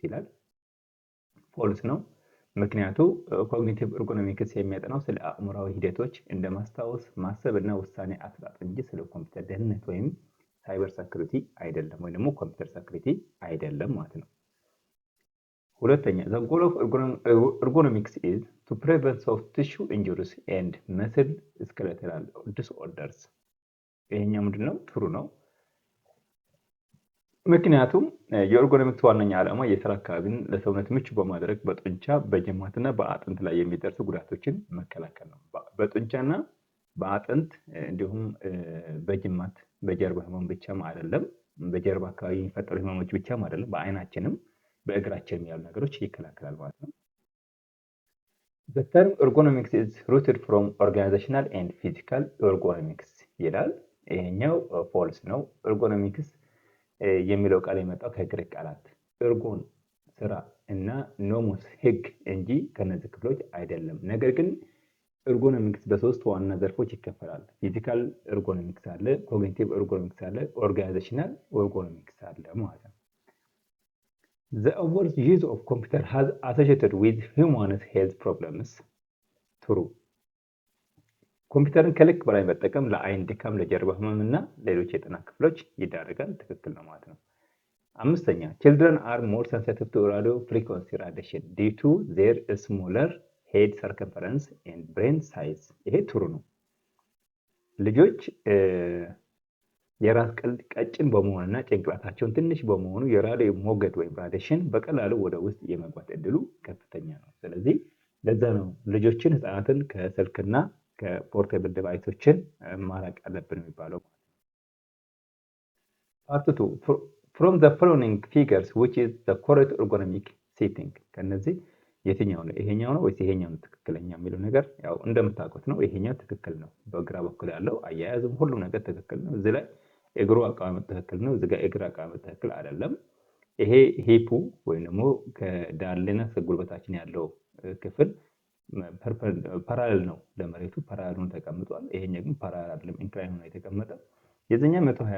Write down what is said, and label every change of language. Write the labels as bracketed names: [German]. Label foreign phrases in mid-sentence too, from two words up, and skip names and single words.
[Amharic] ይላል። ፎልስ ነው። ምክንያቱ [English] cognitive ergonomics [Amharic] የሚያጠናው ስለ አእምሯዊ ሂደቶች እንደ ማስታወስ፣ ማሰብ እና ውሳኔ አሰጣጥ እንጂ ስለ ኮምፒውተር ደህንነት ወይም [English] cyber security [Amharic] አይደለም፣ ወይም ደግሞ [English] computer security [Amharic] አይደለም ማለት ነው። ሁለተኛ [English] the goal of ergonomics is to prevent soft tissue injuries and muscle skeletal disorders። [Amharic] ይሄኛው ምንድነው? ትሩ ነው። ምክንያቱም የኤርጎኖሚክስ ዋነኛ ዓላማ የስራ አካባቢን ለሰውነት ምቹ በማድረግ በጡንቻ በጅማትና በአጥንት ላይ የሚደርሱ ጉዳቶችን መከላከል ነው። በጡንቻና በአጥንት እንዲሁም በጅማት በጀርባ ህመም ብቻም አይደለም፣ በጀርባ አካባቢ የሚፈጠሩ ህመሞች ብቻም አይደለም፣ በአይናችንም በእግራችን ያሉ ነገሮች ይከላከላል ማለት ነው። [English] The term ergonomics is rooted from organizational and physical ergonomics ይላል። [Amharic] ይሄኛው ፎልስ ነው። [English] ኤርጎኖሚክስ [Amharic] የሚለው ቃል የመጣው ከግሪክ ቃላት ኤርጎን ስራ እና ኖሞስ ህግ እንጂ ከነዚህ ክፍሎች አይደለም። ነገር ግን ኤርጎኖሚክስ በሶስት ዋና ዘርፎች ይከፈላል። [English] physical ergonomics [Amharic] አለ፣ [English] cognitive ergonomics [Amharic] አለ፣ [English] organizational ergonomics [Amharic] አለ ማለት ነው። [English] The overuse of computer has associated with human health problems. True. [Amharic] ኮምፒውተርን ከልክ በላይ መጠቀም ለአይን ድካም፣ ለጀርባ ህመም እና ሌሎች የጤና ክፍሎች ይዳረጋል። ትክክል ነው ማለት ነው። አምስተኛ [English] children are more sensitive to radio frequency radiation due to their smaller head circumference and brain size. [Amharic] ይሄ ትሩ ነው። ልጆች የራስ ቅል ቀጭን በመሆንና ጭንቅላታቸውን ትንሽ በመሆኑ የራዲዮ ሞገድ ወይም ራዲሽን በቀላሉ ወደ ውስጥ የመግባት እድሉ ከፍተኛ ነው። ስለዚህ ለዛ ነው ልጆችን፣ ህፃናትን ከስልክና ከፖርቴብል ዲቫይሶችን ማራቅ አለብን የሚባለው። ፓርት 2 [English] from the following figures which is the correct ergonomic setting። [Amharic] ከነዚህ የትኛው ነው ይሄኛው ነው ወይስ ይሄኛው ነው ትክክለኛ የሚለው ነገር ያው እንደምታውቁት ነው። ይሄኛው ትክክል ነው። በግራ በኩል ያለው አያያዝም ሁሉም ነገር ትክክል ነው። እዚህ ላይ እግሩ አቀማመጥ ትክክል ነው። እዚህ ጋር እግር አቀማመጥ ትክክል አይደለም። ይሄ ሂፑ ወይም ደግሞ ከዳሌና ከጉልበታችን ያለው ክፍል ፓራሌል ነው ለመሬቱ፣ ፓራሌል ሆኖ ተቀምጧል። ይሄኛው ግን ፓራሌል አይደለም፣ ኢንክላይን ሆኖ የተቀመጠ። የዚህኛው 120